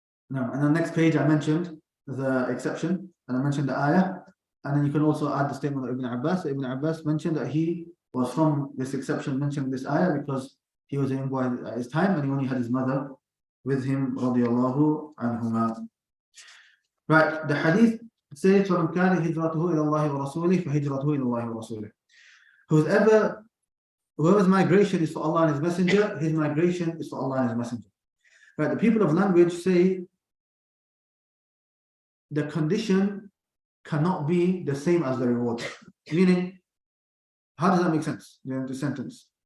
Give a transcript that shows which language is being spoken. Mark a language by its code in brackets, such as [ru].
[en] Now, on the next page, I mentioned the exception, and I mentioned the ayah, and then you can also add the statement of Ibn Abbas. Ibn Abbas mentioned that he was from this exception mentioned this ayah because he was a young boy at his time, and he only had his mother with him, radiyallahu anhuma. Right, the hadith says, [ar] فَمَنْ كَانَ هِجْرَتُهُ إِلَى اللَّهِ وَرَسُولِهِ فَهِجْرَتُهُ إِلَى اللَّهِ وَرَسُولِهِ. [en] Whoever's migration is for Allah and His Messenger, his migration is for Allah and His Messenger. Right, the people of language say the condition cannot be the same as the reward. Meaning, how does that make sense? The sentence.